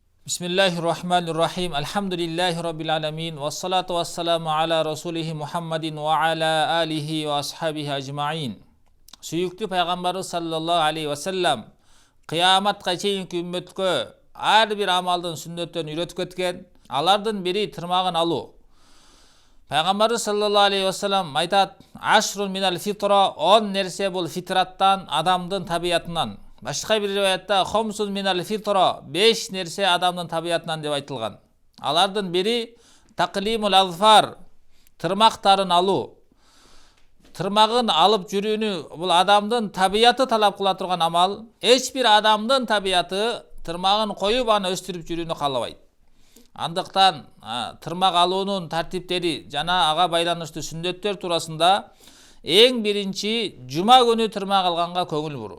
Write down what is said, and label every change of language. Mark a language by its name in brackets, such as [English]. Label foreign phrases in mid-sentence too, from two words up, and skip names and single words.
[Arabic] بسم الله الرحمن الرحيم. الحمد لله رب العالمين. والصلاة والسلام على رسوله محمد وعلى آله وأصحابه أجمعين. [Kyrgyz] Sүйүктүү пайгамбарыбыз [Arabic] صلى الله عليه وسلم [Kyrgyz] кыяматка чейинки үммөткө ар бир амалдын сүннөттөн үйрөтүп кеткен. Алардын бири тырмагын алуу. Пайгамбарыбыз [Arabic] صلى الله عليه وسلم [Kyrgyz] айтат: [Arabic] "عشر من الفطرة", [Kyrgyz] 10 нерсе бул фитраттан, адамдын табиятынан. Башка бир риwayatта [Arabic] "خمس من الفطرة", [Kyrgyz] 5 нерсе адамдын табиятынан деп айтылган. Алардын бири [Arabic] تقليم الأظفار, [Kyrgyz] тырмактарын алуу. Тырмагын алып жүрүүнү бул адамдын табияты талап кыла турган амал. Эч бир адамдын табияты тырмагын коюп аны өстүрүп жүрүүнү каалабайт. Андыктан тырмак алуунун тартиптери жана ага байланыштуу сүннөттөр туурасында эң биринчи жума күнү тырмак алганга көңүл буруу.